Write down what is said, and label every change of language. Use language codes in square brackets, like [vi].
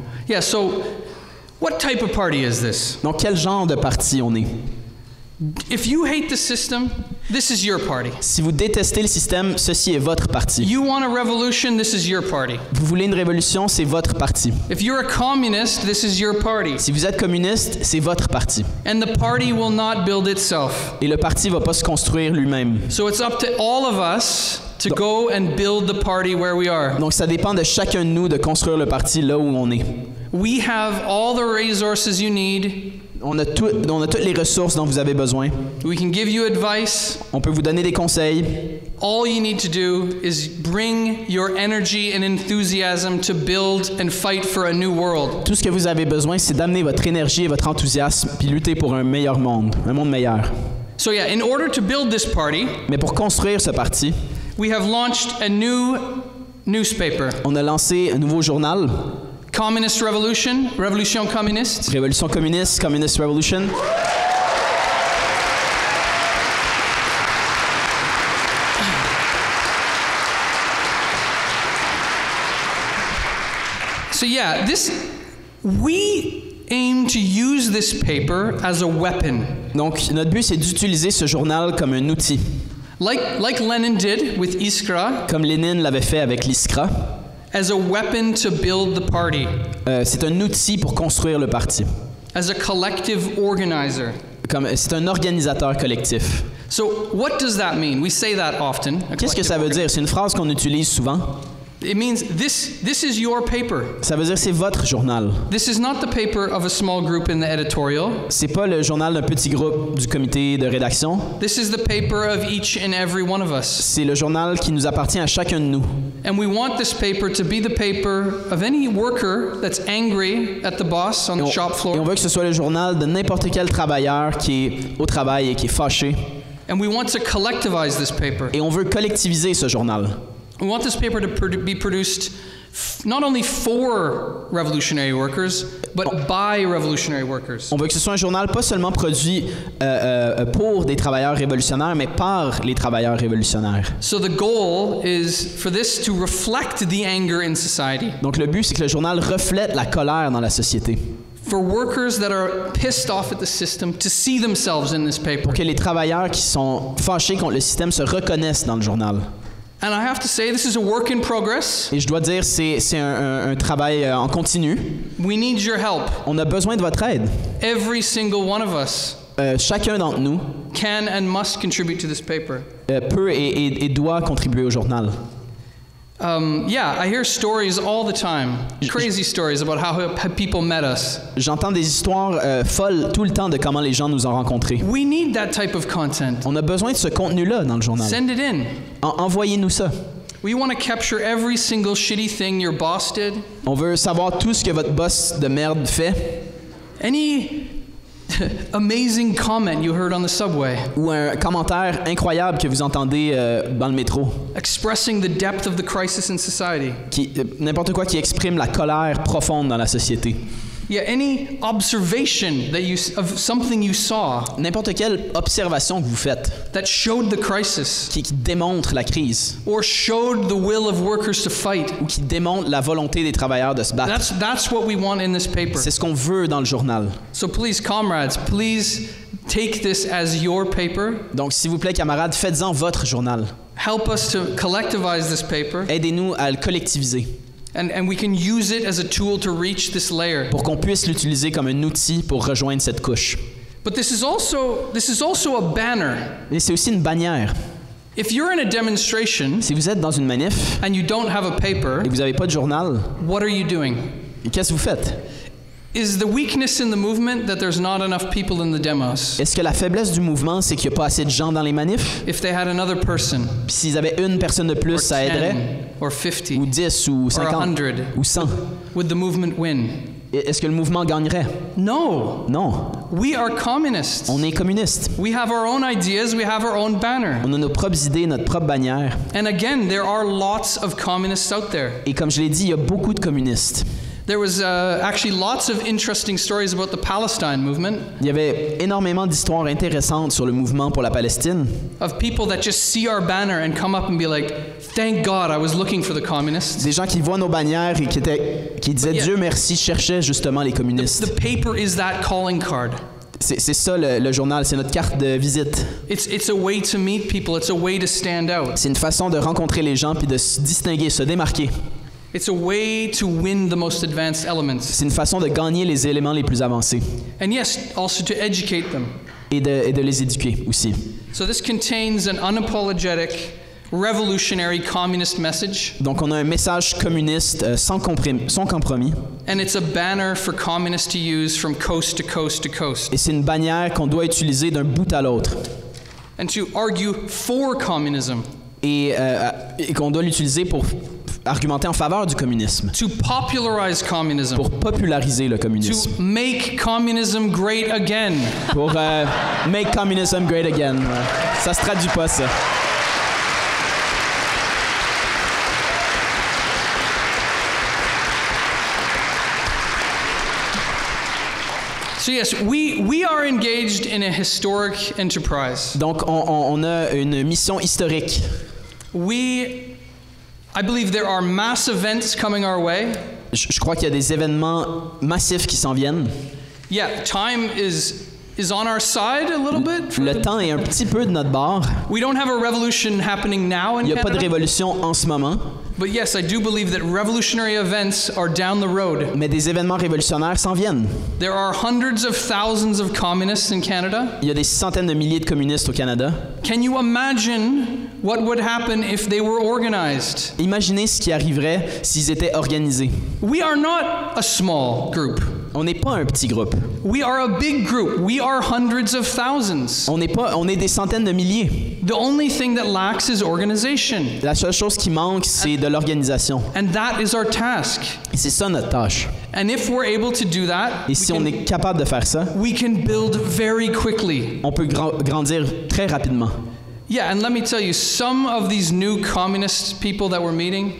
[en] Yeah, so what type of party is this? [fr] Donc quel genre de parti on est? [en] If you hate the system, this is your party. [fr] Si vous détestez le système, ceci est votre parti. [en] You want a revolution, this is your party. [fr] Vous voulez une révolution, c'est votre parti. [en] If you're a communist, this is your party. [fr] Si vous êtes communiste, c'est votre parti. [en] And the party will not build itself. [fr] Et le parti va pas se construire lui-même. [en] So it's up to all of us to go and build the party where we are. [fr] Donc ça dépend de chacun de nous de construire le parti là où on est. [en] We have all the resources you need. [fr] On a toutes les ressources dont vous avez besoin. [en] We can give you advice. [fr] On peut vous donner des conseils. [en] All you need to do is bring your energy and enthusiasm to build and fight for a new world. [fr] Tout ce que vous avez besoin, c'est d'amener votre énergie et votre enthousiasme puis lutter pour un meilleur monde, un monde meilleur. [en] So yeah, in order to build this party, [fr] mais pour construire ce parti, [en] we have launched a new newspaper. [fr] On a lancé un nouveau journal. [en] Communist Revolution, Révolution communiste. [fr] Révolution communiste, Communist Revolution. [en] So yeah, we aim to use this paper as a weapon. [fr] Donc notre but c'est d'utiliser ce journal comme un outil. [en] Like Lenin did with Iskra. [fr] Comme Lénine l'avait fait avec l'Iskra. [en] As a weapon to build the party. [fr] C'est un outil pour construire le parti. [en] As a collective organizer. [fr] C'est un organisateur collectif. [en] So what does that mean? We say that often. [fr] Qu'est-ce que ça veut dire? C'est une phrase qu'on utilise souvent. [en] It means this is your paper. [fr] Ça veut dire c'est votre journal. [en] This is not the paper of a small group in the editorial. [fr] C'est pas le journal d'un petit groupe du comité de rédaction. [en] This is the paper of each and every one of us. [fr] C'est le journal qui nous appartient à chacun de nous. [en] And we want this paper to be the paper of any worker that's angry at the boss on the shop floor. [fr] Et on veut que ce soit le journal de n'importe quel travailleur qui est au travail et qui est fâché. [en] And we want to collectivize this paper. [fr] Et on veut collectiviser ce journal. [en] We want this paper to be produced not only for revolutionary workers, but by revolutionary workers. [fr] On veut que ce soit un journal pas seulement produit pour des travailleurs révolutionnaires, mais par les travailleurs révolutionnaires. [en] So the goal is for this to reflect the anger in society. [fr] Donc le but, c'est que le journal reflète la colère dans la société. [en] For workers that are pissed off at the system to see themselves in this paper. [fr] Pour que les travailleurs qui sont fâchés contre le système se reconnaissent dans le journal. [en] And I have to say, this is a work in progress. [fr] Et je dois dire, c'est un travail en continu. [en] We need your help. [fr] On a besoin de votre aide. [en] Every single one of us [fr] Chacun d'entre nous [en] can and must contribute to this paper. [fr] peut et doit contribuer au journal. [en] I hear stories all the time, crazy stories about how people met us. [fr] J'entends des histoires folles tout le temps de comment les gens nous ont rencontrés. [en] We need that type of content. [fr] On a besoin de ce contenu-là dans le journal. [en] Send it in. [fr] Envoyez-nous ça. [en] We want to capture every single shitty thing your boss did. [fr] On veut savoir tout ce que votre boss de merde fait. [en] Any amazing comment you heard on the subway. [fr] Ou un commentaire incroyable que vous entendez dans le métro. [en] Expressing the depth of the crisis in society. [fr] N'importe quoi qui exprime la colère profonde dans la société. [en] Yeah, any observation of something you saw. [fr] N'importe quelle observation que vous faites. [en] That showed the crisis. [fr] Qui démontre la crise. [en] Or showed the will of workers to fight. [fr] Ou qui démontre la volonté des travailleurs de se battre. [en] That's what we want in this paper. [fr] C'est ce qu'on veut dans le journal. [en] So please, comrades, please take this as your paper. [fr] Donc, s'il vous plaît, camarades, faites-en votre journal. [en] Help us to collectivize this paper. [fr] Aidez-nous à le collectiviser. [en] And we can use it as a tool to reach this layer. [fr] Pour qu'on puisse l'utiliser comme un outil pour rejoindre cette couche. [en] But this is also a banner. [fr] Et c'est aussi une bannière. [en] If you're in a demonstration, [fr] si vous êtes dans une manif, [en] and you don't have a paper, [fr] et vous n'avez pas de journal, [en] what are you doing? [fr] Qu'est-ce que vous faites? [en] Is the weakness in the movement that there's not enough people in the demos? [fr] Est-ce que la faiblesse du mouvement, c'est qu'il n'y a pas assez de gens dans les manifs? [en] If they had another person, [fr] puis s'ils avaient une personne de plus, ça aiderait? [en] Or 50, [fr] ou 10, ou 50, ou 100? [en] Would the movement win? [fr] Est-ce que le mouvement gagnerait? [en] No. [fr] Non. [en] We are communists. [fr] On est communistes. [en] We have our own ideas, we have our own banner. [fr] On a nos propres idées, notre propre bannière. [en] And again, there are lots of communists out there. [fr] Et comme je l'ai dit, il y a beaucoup de communistes. [en] There was actually lots of interesting stories about the Palestine movement. [fr] Il y avait énormément d'histoires intéressantes sur le mouvement pour la Palestine. [en] Of people that just see our banner and come up and be like, "Thank God, I was looking for the communists." [fr] Des gens qui voient nos bannières et qui disaient Dieu merci, cherchaient justement les communistes. [en] The paper is that calling card. [fr] C'est ça le journal, c'est notre carte de visite. [en] It's a way to meet people, it's a way to stand out. [fr] C'est une façon de rencontrer les gens puis de se distinguer, se démarquer. [en] It's a way to win the most advanced elements. [fr] C'est une façon de gagner les éléments les plus avancés. [en] And yes, also to educate them. [fr] Et de les éduquer aussi. [en] So this contains an unapologetic, revolutionary communist message. [fr] Donc on a un message communiste sans compromis. [en] And it's a banner for communists to use from coast to coast to coast. [fr] Et c'est une bannière qu'on doit utiliser d'un bout à l'autre. [en] And to argue for communism. [fr] Et qu'on doit l'utiliser pour argumenter en faveur du communisme. [en] To popularize communism. [fr] Pour populariser le communisme. [en] To make communism great again. Pour make communism great again. [fr] Ça se traduit pas, ça. [en] So yes, we are engaged in a historic enterprise. [fr] Donc on a une mission historique. [en] I believe there are mass events coming our way. [fr] Je crois qu'il y a des événements massifs qui s'en viennent. [en] Yeah, time is on our side a little bit. [fr] Le temps est un petit peu de notre bord. [en] We don't have a revolution happening now in Canada. [fr] Il n'y a pas de révolution en ce moment. [en] But yes, I do believe that revolutionary events are down the road. [fr] Mais des événements révolutionnaires s'en viennent. [en] There are hundreds of thousands of communists in Canada. [fr] Il y a des centaines de milliers de communistes au Canada. [en] Can you imagine what would happen if they were organized? [fr] Imaginez ce qui arriverait s'ils étaient organisés. [en] We are not a small group. [fr] On n'est pas un petit groupe. [en] We are a big group. We are hundreds of thousands. [fr] On est des centaines de milliers. [en] The only thing that lacks is organization. [fr] La seule chose qui manque, c'est de l'organisation. [en] And that is our task. [fr] Et c'est ça notre tâche. [en] And if we're able to do that, [fr] et si on est capable de faire ça, [en] we can build very quickly. [fr] On peut grandir très rapidement. [en] Yeah, and let me tell you, some of these new communist people that we're meeting,